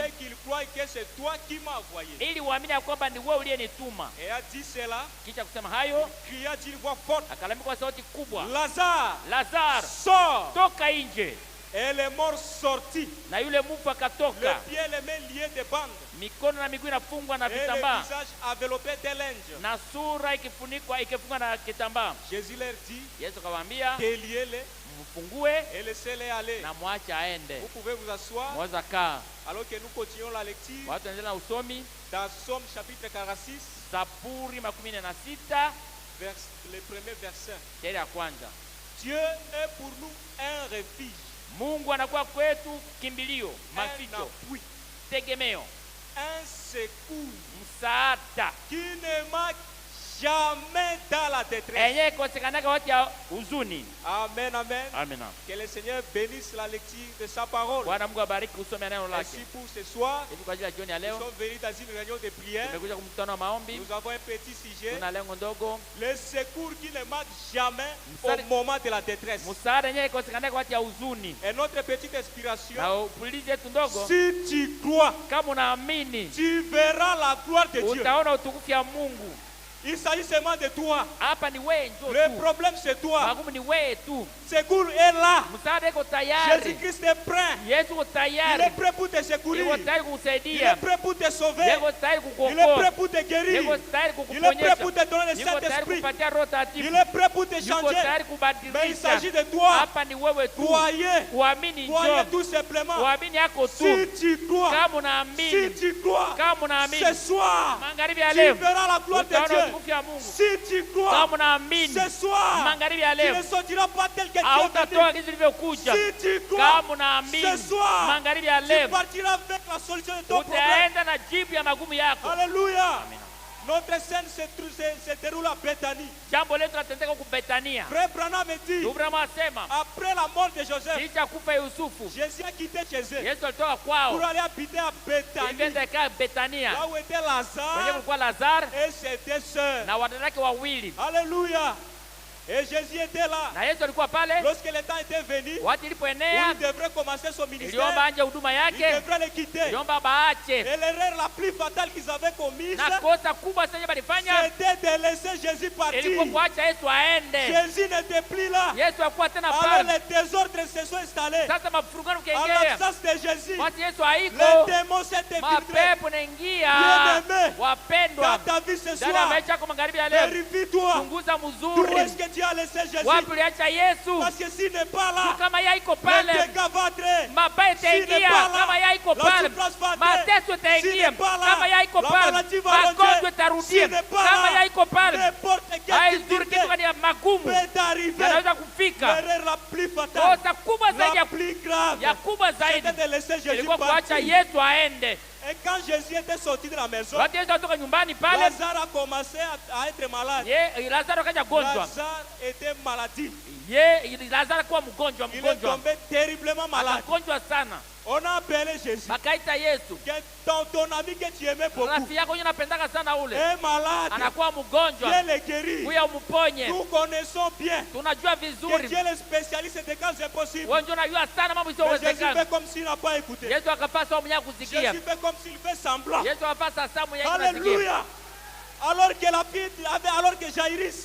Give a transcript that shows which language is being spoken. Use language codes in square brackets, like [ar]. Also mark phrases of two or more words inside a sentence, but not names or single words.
[fr] afin qu'ils croient que c'est toi qui m'as envoyé. [sw] ili uamini ya kwamba ni wewe uliyenituma. [fr] Et a dit cela, [sw] Kisha kusema hayo, [fr] cria d'une voix forte, [sw] akalamika kwa sauti kubwa, [fr] Lazare, [sw] Lazaro, [fr] sors! [sw] toka nje. [fr] Et les morts sortis, [sw] Na yule mfu [fr] les [sw] akatoka, [fr] pieds et les mains liés de bandes, [sw] mikono na miguu inafungwa na [fr] et le [sw] vitambaa, [fr] visage enveloppé de linge. [sw] na sura ikifungwa na kitambaa. [fr] Jésus leur dit, [sw] Yesu akawaambia, [fr] déliez-les [sw] mfungue [fr] et laissez-les aller. [sw] na mwache aende. [fr] Vous pouvez vous asseoir [sw] Mweza kaa. [fr] alors que nous continuons la lecture [sw] Watu wanaendelea na usomi. [fr] dans Somme chapitre 46, [sw] Zaburi 46 [fr] les premiers versets. [sw] shairi ya kwanza. [fr] Dieu est pour nous un refuge, [sw] Mungu anakuwa kwetu kimbilio, [fr] un [sw] maficho, [fr] appui, [sw] tegemeo, [fr] un secours [sw] msaada, [fr] qui ne manque jamais dans la détresse. [sw] enye kosekanaka wakati ya huzuni. [fr] Amen, amen. [sw] Amina. [fr] Que le Seigneur bénisse la lecture de sa parole. [sw] Bwana Mungu abariki kusoma neno [fr] Ainsi [sw] lake. [fr] pour ce soir, [sw] Hivi kwa ajili ya jioni ya [fr] nous [sw] leo [fr] sommes venus dans une réunion de prière. [sw] tumekuja kumkutano wa maombi. [fr] Nous avons un petit sujet, [sw] Tuna lengo ndogo, [fr] le secours qui ne manque jamais [sw] Msari- [fr] au moment de la détresse. [sw] msaada enye kosekanaka wakati ya huzuni. [fr] Et notre petite inspiration, [sw] Na upulizi yetu ndogo, [fr] si tu crois, [sw] kama unaamini [fr] tu verras la gloire de Dieu. [sw] utaona utukufu ya Mungu. [fr] Il s'agit seulement de toi. [sw] Hapa ni wewe ndio [fr] Le [sw] tu. [fr] problème c'est toi. [sw] Magumu ni wewe tu. [fr] Secours est là. [sw] Msaada iko tayari. [fr] Jésus-Christ est prêt. [sw] Yesu uko [fr] Il [sw] tayari. [fr] est prêt pour te secourir. [sw] Yuko tayari [fr] Il [sw] kukusaidia. [fr] est prêt pour te sauver. [sw] Yuko tayari [fr] Il est prêt [sw] kukuokoa. [fr] pour te guérir. [sw] Yuko tayari [fr] Il est prêt [sw] kukuponyesha. [fr] pour te donner le [sw] Yuko tayari [fr] Saint-Esprit. [sw] kupatia Roho [fr] Il [sw] Takatifu. [fr] est prêt pour te [sw] Yuko [fr] changer. [sw] tayari [fr] Mais il s'agit [sw] kubadilisha. [fr] de toi. [sw] Hapa ni wewe tu. [fr] Croyez. [sw] Kuamini [fr] Croyez [sw] njoo. [fr] tout simplement. [sw] Kuamini yako [fr] Si [sw] tu. [fr] tu crois, [sw] Kama [fr] si [sw] unaamini, [fr] tu crois, [sw] kama unaamini, [fr] ce soir, [sw] magharibi ya [fr] tu [sw] leo [fr] verras la gloire de [sw] utaona [fr] Dieu. [sw] utukufu ya Mungu. [fr] Si tu crois, [sw] Kama unaamini, [fr] ce soir, [sw] magharibi ya [fr] tu [sw] leo [fr] ne sortiras pas tel que tu es [sw] hautatoka [fr] venu. [sw] kitu vilivyokuja. [fr] Si tu crois, [sw] Kama unaamini, [fr] ce soir, [sw] magharibi ya [fr] tu [sw] leo [fr] partiras avec la solution de ton problème. [sw] utaenda na jibu ya magumu yako. [fr] Alléluia. [sw] Amina. [fr] Notre scène se déroule à Bethanie. [sw] Jambo letu latendeka huku Betania. [fr] Frère Branham dit, [sw] Ibrahimu asema [fr] après la mort de Joseph, [sw] kisha kufa Yusufu, [fr] Jésus a quitté chez eux [sw] Yesu alitoka [fr] pour [sw] kwao [fr] aller habiter à Bethanie, [sw] ilienda kaa Betania, [fr] là où était [sw] kwenye [fr] Lazare [sw] kulikuwa Lazaro [fr] et ses deux sœurs. [sw] na wadada wake wawili. [fr] Alléluia. Et Jésus était là. [sw] na Yesu alikuwa pale. [fr] Lorsque le temps était venu, [sw] Wakati [fr] où [sw] ilipoenea, [fr] il devrait commencer son ministère, [sw] iliomba anje huduma [fr] il [sw] yake, [fr] devrait le quitter. [sw] iliomba baache. [fr] Et l'erreur la plus fatale qu'ils avaient commise, [sw] Na kosa kubwa sana balifanya [fr] c'était de laisser Jésus partir. [sw] ilikuwa kuacha Yesu aende. [fr] Jésus n'était plus là. [sw] Yesu hakuwa tena [fr] Alors [sw] pale. [fr] les désordres se sont installés. [sw] Sasa mafurugano [fr] En [sw] kaingia. [fr] l'absence de Jésus, [sw] Wakati Yesu [fr] les [sw] haiko, [fr] démons s'étaient infiltrés. [sw] mapepo naingia. [fr] Bien-aimé, [sw] Wapendwa, [fr] dans ta vie ce [sw] ndani ya [fr] soir, [sw] maisha yako magharibi ya leo, [fr] vérifie-toi. [sw] chunguza [fr] D'où [sw] mzuri. [fr] est-ce que tu as laissé Jésus? [sw] Wapi uliacha Yesu? [fr] Parce que s'il n'est pas là, [sw] Kama yeye iko [fr] le [sw] pale, [fr] dégât va entrer. [sw] mabaya itaingia. Kama yeye iko [fr] La [sw] pale, [fr] souffrance va entrer. [sw] mateso [fr] S'il [sw] itaingia. [fr] n'est pas là, [sw] Kama yeye iko [fr] la [sw] pale, [fr] maladie va [sw] magonjwa [fr] rentrer. [sw] itarudia. [fr] S'il n'est pas [sw] Kama [fr] là, [sw] yeye iko pale, [fr] n'importe quelle [sw] haizuri [fr] difficulté [sw] kitu kani magumu [fr] peut arriver. [sw] yanaweza kufika. [fr] L'erreur la plus fatale, [sw] Kosa kubwa zaidi [fr] la plus grave, [sw] ya kubwa zaidi [fr] c'était de laisser Jésus [sw] ilikuwa kuacha [fr] partir. [sw] Yesu aende. [fr] Et quand Jésus était sorti de la maison, [sw] Wakati Yesu atoka nyumbani pale, [fr] Lazare a commencé à être malade. [sw] Lazaro kaja gonjwa. [fr] Lazare était maladif. [sw] Lazaro kuwa mgonjwa, [fr] Il est tombé terriblement malade. [sw] akagonjwa sana. [fr] On a appelé Jésus. [sw] Bakaita Yesu, [fr] Que ton ami que tu aimais beaucoup [sw] rafiki yako yule unapendaka sana ule [fr] est malade. [sw] anakuwa mgonjwa, [fr] Dieu le guérit. [sw] huyo umuponye. [fr] Nous connaissons bien [sw] Tunajua [fr] que [sw] vizuri, [fr] Dieu est le spécialiste des cas impossibles. [sw] wewe ndio unajua sana mambo [fr] Mais Jésus [sw] isiyowezekana. [fr] fait comme s'il n'a pas écouté. [sw] Yesu akapasa mwenyewe kusikia. [fr] Jésus fait comme s'il fait semblant. [sw] Yesu akapasa saa mwenyewe kusikia. [fr] Alléluia. Alors que la fille avait, alors que Jairus,